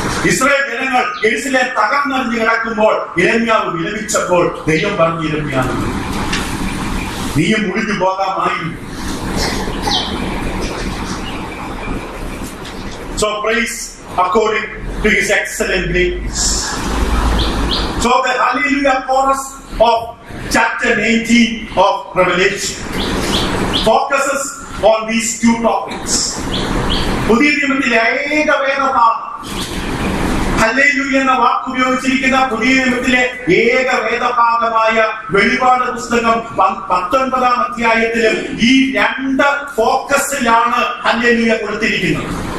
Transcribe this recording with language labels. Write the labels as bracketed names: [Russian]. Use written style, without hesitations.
[Malayalam] Israel ജനങ്ങൾ യെരൂശലേം തകർന്നറിഞ്ഞ് കിടക്കുമ്പോൾ യിരെമ്യാവ് വിലപിച്ചപ്പോൾ ദൈവം പറഞ്ഞു, യിരെമ്യാവ് നീയും മുടിഞ്ഞു പോകാമായിരുന്നു. [English] So praise according to his excellent grace. So the Hallelujah chorus of chapter 19 of Revelation focuses on these 2 topics. [Malayalam] പുതിയ നിയമത്തിലെ ഏക വേദഭാഗം, ഹല്ലേലൂയ എന്ന വാക്ക് ഉപയോഗിച്ചിരിക്കുന്ന പുതിയ നിയമത്തിലെ ഏക വേദഭാഗമായ വെളിപാട് പുസ്തകം 19-ാം അധ്യായത്തിലും ഈ 2 ഫോക്കസിലാണ് ഹല്ലേലൂയ കൊടുത്തിരിക്കുന്നത്.